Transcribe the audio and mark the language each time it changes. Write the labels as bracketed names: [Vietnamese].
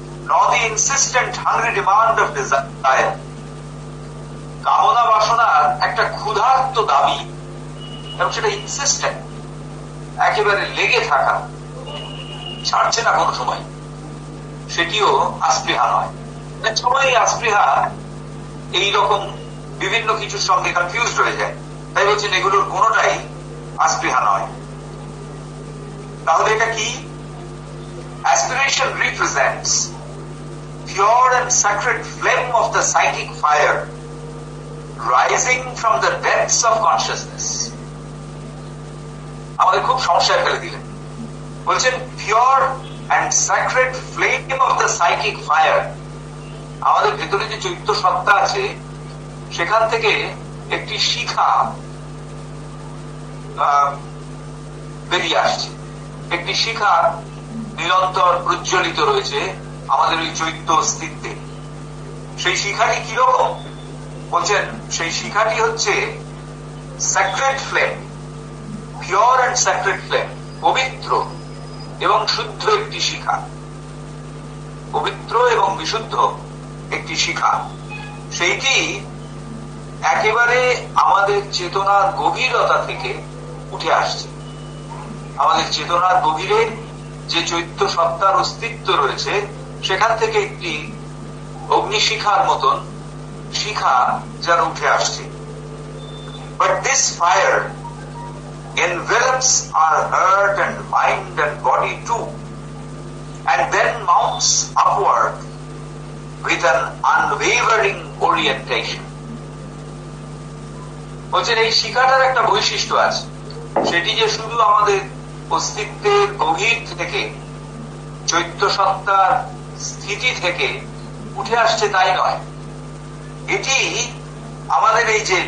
[English] not the insistent hungry demand of desire, [Bangla] কামনা বাসনার একটা ক্ষুধার্ত দাবি, এবং সেটা ইনসিস্টেন্ট, একেবারে লেগে থাকা, ছাড়ছে না কোনো সময়, সেটিও আস্পৃহা নয়। সবাই আস্পৃহা এইরকম বিভিন্ন কিছুর সঙ্গে কনফিউজ হয়ে যায়, তাই বলছেন এগুলোর কোনোটাই আস্পৃহা নয়। তাহলে এটা কি? [English] Aspiration represents pure and sacred flame of the psychic fire rising from the depths of consciousness. [Bangla] আমাদের খুব সমস্যায় ফেলে দিলেন। বলছেন [English] pure and sacred flame of the psychic fire, [Bangla] আমাদের ভেতরে যে চৈত্য সত্তা আছে সেখান থেকে একটি শিখা বেরিয়ে আসছে, একটি শিখা নিরন্তর প্রজ্বলিত রয়েছে আমাদের ওই চৈত্য অস্তিত্বে। সেই শিখাটি কিরকম? বলছেন সেই শিখাটি হচ্ছে sacred flame, [English] pure and sacred flame, [Bangla] পবিত্র এবং শুদ্ধ একটি শিখা, পবিত্র এবং বিশুদ্ধ একটি শিখা। সেইটি একেবারে আমাদের চেতনার গভীরতা থেকে উঠে আসছে। আমাদের চেতনার গভীরে যে চৈত্য সত্তার অস্তিত্ব রয়েছে সেখান থেকে একটি অগ্নিশিখার মতন শিখা যেন উঠে আসছে। [English] But this fire envelops our heart and mind and body too, and then mounts upward with an unwavering orientation. [Bangla] বলছেন এই শিখাটার একটা বৈশিষ্ট্য আছে, সেটি যে শুধু আমাদের অস্তিত্বের গভীর থেকে চৈত্য সত্তার স্থিতি থেকে উঠে আসছে তাই নয়, এটি আমাদের এই